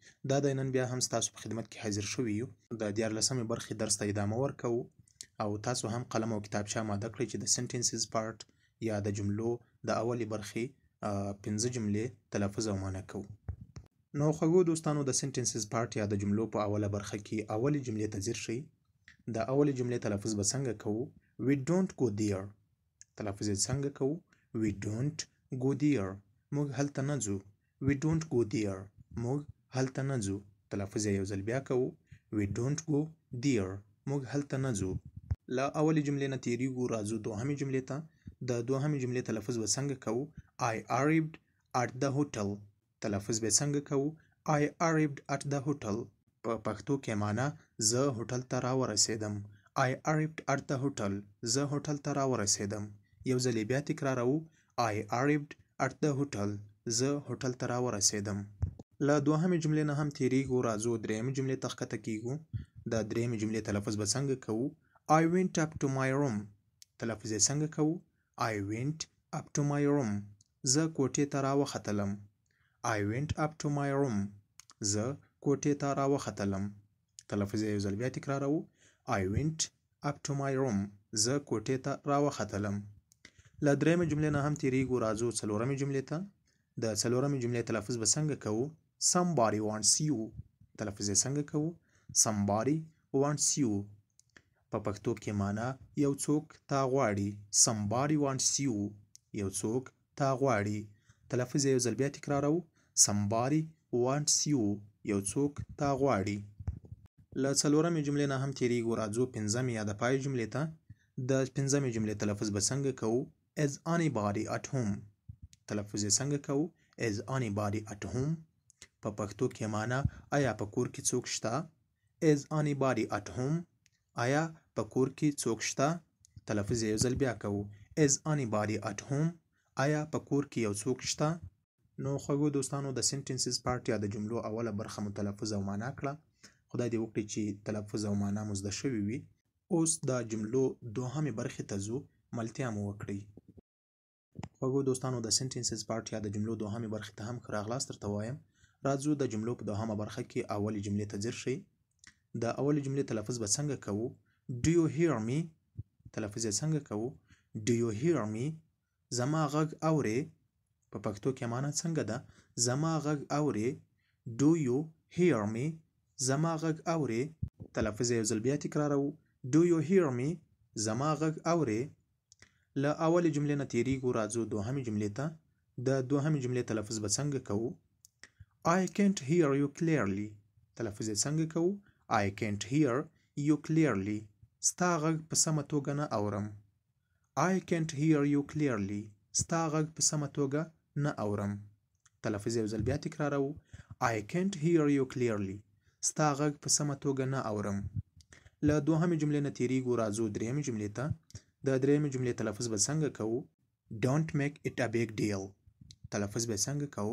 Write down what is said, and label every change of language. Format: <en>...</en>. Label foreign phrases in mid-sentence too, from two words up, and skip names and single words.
<ps>دا د نن بیا هم ستاسو په خدمت کې حاضر شوي یو. د 14مې برخې درس ته ادامه ورکوو او تاسو هم قلم او کتابچه اماده کړئ چې د</ps> <en>sentences part</en> <ps>یا د جملو د اولې برخې 15 جملې تلفظ او معنی کوو. نو خوږو دوستانو، د</ps> <en>sentences part</en> <ps>یا د جملو په اوله برخه کې اولې جملې ته ځیر شئ. د اولې جملې تلفظ به څنګه کوو؟</ps> <en>We don't go there.</en> <ps>تلفظ یې څنګه کوو؟</ps> <en>We don't go there.</en> <ps>موږ هلته نه ځو.</ps> <en>We don't go there.</en> <ps>موږ هلته نه ځو. تلفظ یې یو ځل بیا کوو.</ps> <en>We don't go there.</en> <ps>موږ هلته نه ځو. له اولې جملې نه تیریږو، راځو دوهمې جملې ته. د دوهمې جملې تلفظ به څنګه کوو؟</ps> <en>I arrived at the hotel.</en> <ps>تلفظ به څنګه کوو؟</ps> <en>I arrived at the hotel.</en> <ps>په پښتو کې معنا زه هوټل ته راورسېدم.</ps> <en>I arrived at the hotel.</en> <ps>زه هوټل ته راورسېدم. یو ځل بیا تکراروو.</ps> <en>I arrived at the hotel.</en> <ps>زه هوټل ته راورسېدم. له دوهمې جملې نه هم تیریږو، راځو درېیمې جملې ته ښکته کیږو. د درېیمې جملې تلفظ به څنګه کوو؟</ps> <en>I went up to my room.</en> <ps>تلفظ یې څنګه کوو؟</ps> <en>I went up to my room.</en> <ps>زه کوټې ته راوختلم.</ps> <en>I went up to my room.</en> <ps>زه کوټې ته راوختلم. تلفظ یې یو ځل بیا تکراروو.</ps> <en>I went up to my room.</en> <ps>زه کوټې ته راوختلم. له درېیمې جملې نه هم تیریږو، راځو څلورمې جملې ته. د څلورمې جملې تلفظ به څنګه کوو؟</ps> <en>Somebody wants you.</en> <ps>تلفظ یې څنګه کوو؟</ps> <en>Somebody wants you.</en> <ps>په پښتو کې معنا یو څوک تا غواړي.</ps> <en>Somebody wants you.</en> <ps>یو څوک تا غواړي. تلفظ یې یو ځل بیا تکراروو.</ps> <en>Somebody wants you.</en> <ps>یو څوک تا غواړي. له څلورمې جملې نه هم تیریږو، راځو پنځمې یا د پای جملې ته. د پنځمې جملې تلفظ به څنګه کوو؟</ps> <en>Is anybody at home.</en> <ps>تلفظ یې څنګه کوو؟</ps> <en>Is anybody at home.</en> <ps>په پښتو کې معنا آیا په کور کې څوک شته؟</ps> <en>Is anybody at home.</en> <ps>آیا په کور کې څوک شته؟ تلفظ یې یو ځل بیا کوو.</ps> <en>Is anybody at home.</en> <ps>آیا په کور کې یو څوک شته؟ نو خوږو دوستانو، د</ps> <en>sentences part</en> <ps>یا د جملو اوله برخه مو تلفظ او معنا کړه. خدای دې وکړي چې تلفظ او معنا مو زده شوي وي. اوس د جملو دوهمې برخې ته ځو، ملتیا مو وکړئ. خوږو دوستانو، د</ps> <en>sentences part</en> <ps>یا د جملو دوهمې برخې ته هم ښه راغلاست درته وایم. راځو د جملو په دوهمه برخه کې اولې جملې ته ځیر شئ. د اولې جملې تلفظ به څنګه کوو؟</ps> <en>Do you hear me.</en> <ps>تلفظ یې څنګه کوو؟</ps> <en>Do you hear me.</en> <ps>زما غږ اورې. په پښتو کې معنا څنګه ده؟ زما غږ اورې.</ps> <en>Do you hear me.</en> <ps>زما غږ اورې. تلفظ یې یو ځل بیا تکراروو.</ps> <en>Do you hear me.</en> <ps>زما غږ اورې. له اولې جملې نه تیریږو، راځو دوهمې جملې ته. د دوهمې جملې تلفظ به څنګه کوو؟</ps> <en>I can't hear you clearly.</en> <ps>تلفظ یې څنګه کوو؟</ps> <en>I can't hear you clearly.</en> <ps>ستا غږ په سمه توګه نه اورم.</ps> <en>I can't hear you clearly.</en> <ps>ستا غږ په سمه توګه نه اورم. تلفظ یو ځل بیا تکراروو.</ps> <en>I can't hear you clearly.</en> <ps>ستا غږ په سمه توګه نه اورم. له دوهمې جملې نه تیریږو، راځو درېیمې جملې ته. د درېیمې جملې تلفظ به څنګه کوو؟</ps> <en>Don't make it a big deal.</en> <ps>تلفظ به څنګه کوو؟</ps>